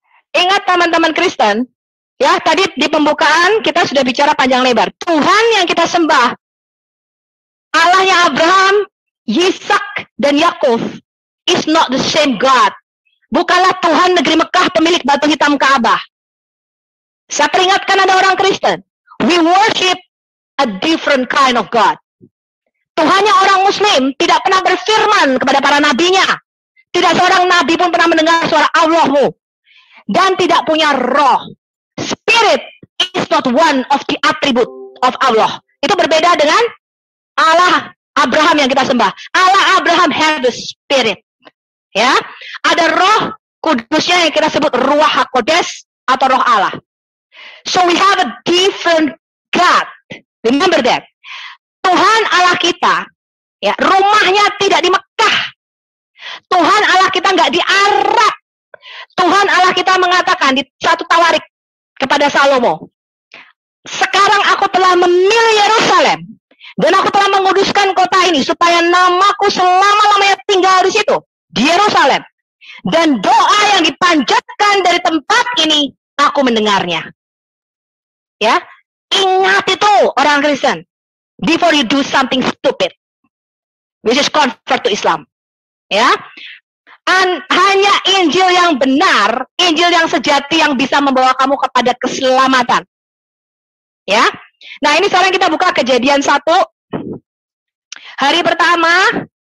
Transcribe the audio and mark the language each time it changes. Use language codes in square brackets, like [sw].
[id] Ingat teman-teman Kristen, ya tadi di pembukaan kita sudah bicara panjang lebar. Tuhan yang kita sembah, Allahnya Abraham, Yisak, dan Yakub [en] is not the same God. [id] Bukanlah Tuhan negeri Mekah pemilik batu hitam Ka'bah. Saya peringatkan ada orang Kristen. [en] We worship a different kind of God. [id] Tuhannya orang Muslim tidak pernah berfirman kepada para nabinya. Tidak seorang nabi pun pernah mendengar suara Allahmu. Dan tidak punya roh. [en] Spirit is not one of the attribute of Allah. [id] Itu berbeda dengan Allah Abraham yang kita sembah. [en] Allah Abraham have the spirit. [id] Ya, ada roh kudusnya yang kita sebut Ruach HaKodes atau roh Allah. [en] So we have a different God. Remember that. [id] Tuhan Allah kita, ya, rumahnya tidak di Mekah. Tuhan Allah kita nggak di Arab. Tuhan Allah kita mengatakan di satu Tawarik kepada Salomo, sekarang aku telah memilih Yerusalem. Dan aku telah menguduskan kota ini supaya namaku selama-lamanya tinggal di situ, di Yerusalem. Dan doa yang dipanjatkan dari tempat ini, aku mendengarnya. Ya, ingat itu orang Kristen. [en] Before you do something stupid, which is convert to Islam. [id] Ya, hanya Injil yang benar, Injil yang sejati yang bisa membawa kamu kepada keselamatan. Ya. Nah, ini sekarang kita buka Kejadian 1. Hari pertama,